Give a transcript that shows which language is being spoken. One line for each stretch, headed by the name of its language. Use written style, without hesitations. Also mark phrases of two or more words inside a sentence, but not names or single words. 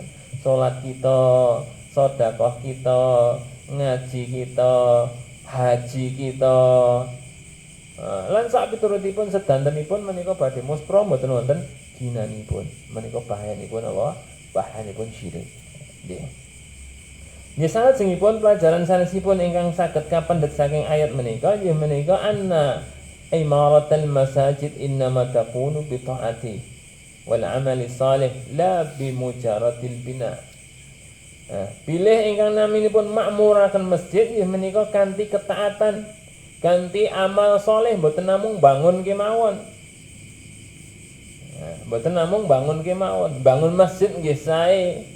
Javanese: Salat kita, sedekah kita, ngaji kita, haji kita, lan sak piturutipun sedantenipun menika badhe muspra mboten wonten ginanipun. Menika bahayanipun apa? Bahayanipun syirik. Nggih. Nggih salajengipun pelajaran sanesipun ingkang saged kapendhet saking ayat menika inggih menika
Arabic: أن عمارة المساجد إنما تكون بالطاعة والعمل الصالح لا بمجرد البناء.
Javanese: Pilih ingkang naminipun makmuraken masjid inggih menika kanthi ketaatan, kanthi amal saleh mboten namung bangun kemawon. Mboten namung bangun kemawon, bangun masjid nggih sae.